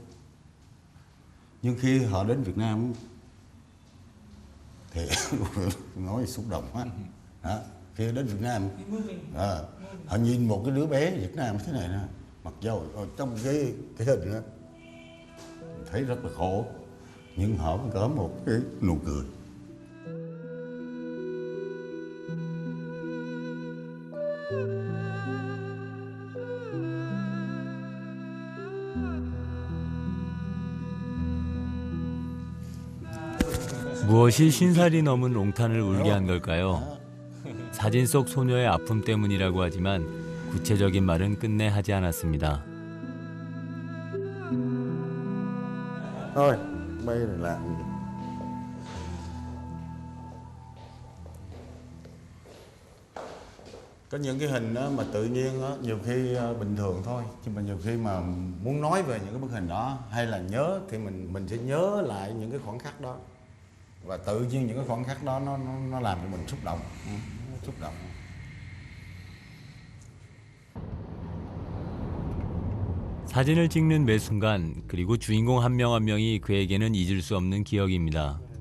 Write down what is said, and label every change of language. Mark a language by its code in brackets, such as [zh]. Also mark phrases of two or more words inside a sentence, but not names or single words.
[vi] Nhưng khi họ đến Việt Nam thì nói xúc động quá. Đó. Khi đến Việt Nam họ nhìn một cái đứa bé Việt Nam thế này nè, mặc dầu trong cái hình đó thấy rất là khổ, nhưng họ cũng có một cái nụ cười. [ko] 무엇이 신살이 넘은 롱탄을 울게 한 걸까요? 사진 속 소녀의 아픔 때문이라고 하지만 구체적인 말은 끝내 하지 않았습니다. [vi] Thôi, bây giờ làm gì? Có những cái hình đó mà tự nhiên đó, nhiều khi bình thường thôi, nhưng mà nhiều khi mà muốn nói về những cái bức hình đó hay là nhớ thì mình sẽ nhớ lại những cái khoảnh khắc đó, và tự nhiên những cái khoảnh khắc đó nó làm cho mình xúc động, xúc động. [ko] 사진을 찍는 매 순간, 그리고 주인공 한 명 한 명이 그에게는 잊을 수 없는 기억입니다.